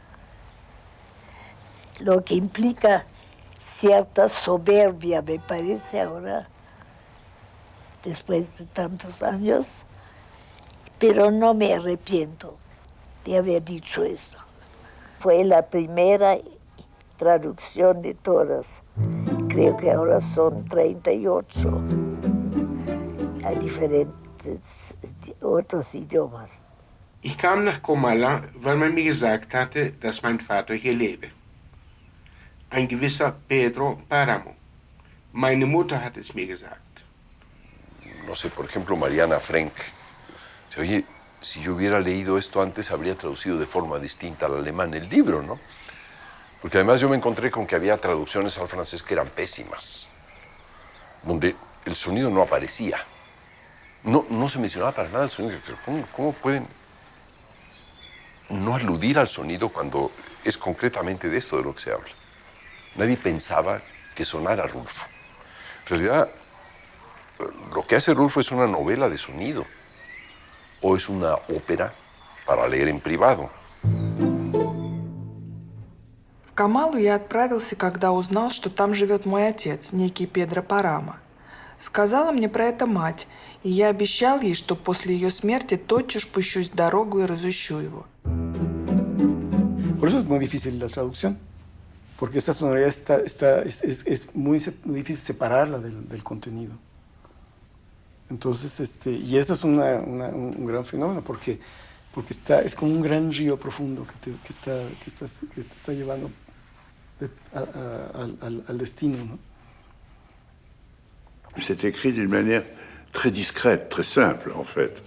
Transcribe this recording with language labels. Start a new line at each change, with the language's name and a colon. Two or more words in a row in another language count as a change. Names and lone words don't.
Spanish: Lo que implica cierta soberbia, me parece ahora, después de tantos años, pero no me arrepiento de haber dicho eso. Fue la primera traducción de todas. Creo que ahora son 38 a diferentes otros idiomas.
German: Ich kam nach Comala, weil man mir gesagt hatte, dass mein Vater hier lebe. Ein gewisser Pedro Páramo. Meine Mutter hat es mir gesagt.
Spanish: No sé, por ejemplo, Mariana Frank. Oye, si yo hubiera leído esto antes, habría traducido de forma distinta al alemán el libro, ¿no? Porque además yo me encontré con que había traducciones al francés que eran pésimas, donde el sonido no aparecía. No se mencionaba para nada el sonido. ¿Cómo pueden no aludir al sonido cuando es concretamente de esto de lo que se habla? Nadie pensaba que sonara Rulfo. En realidad, lo que hace Rulfo es una novela de sonido o es una ópera para leer en privado.
Russian: В Камалу я отправился, когда узнал, что там живет мой отец, некий Педро Пáramo. Сказала мне про это мать, и я обещал ей, что после ее смерти тотчас пущусь в дорогу и разыщу его.
Spanish: Por eso es muy difícil la traducción, porque esta sonoridad es muy difícil separarla del contenido. Entonces, y eso es un gran fenómeno, porque es como un gran río profundo que está llevando al destino, ¿no?
French: C'est écrit d'une manière très discrète, très simple, en fait.